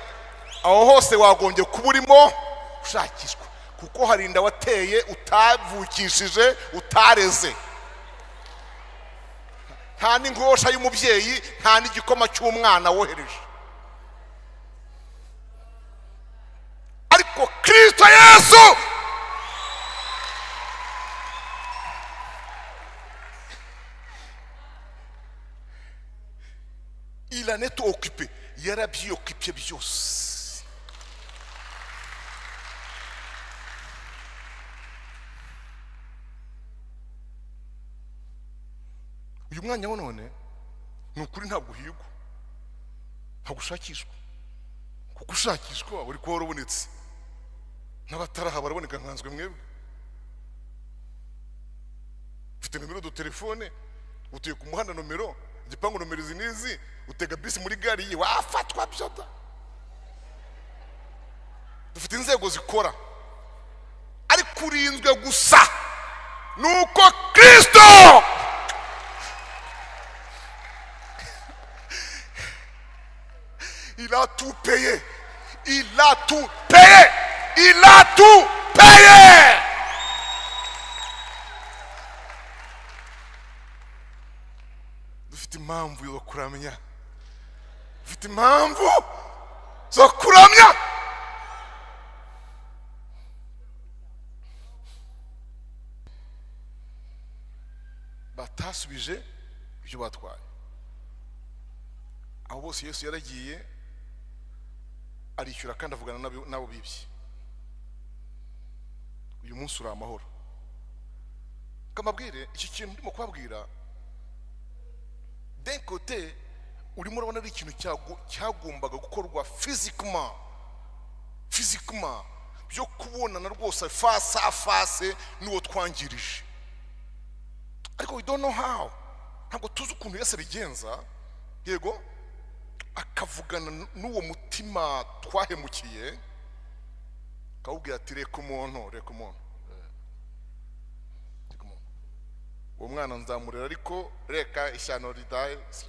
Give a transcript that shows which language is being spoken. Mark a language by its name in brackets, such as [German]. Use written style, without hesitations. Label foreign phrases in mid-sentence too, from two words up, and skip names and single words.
[Kinyarwanda] Aho hose wagombye kuba urimo ushakishwa, kuko hari inda wateye utavukishije, utareze. Nta n'ingosha y'umubyeyi, nta n'igikoma cy'umwana wohereje. [French] Ariko Kristo Yesu il en est occupé, [Kinyarwanda] yarabyoccupé byose. Uyu mwanya none ni ukuri ntabwo uhigwa, ntabwo ushakishwa, kuko ushakishwa uri kuba warabonetse, n'abataraha baraboneka nkanzwe mwebwe. Ufite nomero do telefone, utuye ku muhanda nomero, igipangu nomero izi n'izi, utega bisi muri gari ye, wafatwa byota. Dufite inzego zikora, ariko urinzwe gusa nuko [French] Kristo il a tout payé, il a tout payé, il a tout payé. [Kinyarwanda] Dufite impamvu yo kuramya, dufite impamvu zo kuramya. Batasubije ibyo batwaye. Aho bose Yesu yaragiye arishyura kandi avugana nabo bibye. Uyu munsi uri amahoro. Kamabwire iki kintu ndimo kubabwira, [French] d'un côté [Kinyarwanda] urimo urabona ari ikintu cyagombaga gukorwa physiquement, byo kubonana rwose [French] face à face [Kinyarwanda] n'uwo twangirije. [English] Ariko we don't know how, [Kinyarwanda] ntabwo tuzi ukuntu Yesu abigenza. Yego akavugana n'uwo mutima twahemukiye, akawubwira ati reka umuntu uwo mwana nzamurera, ariko reka ishyano ridaye.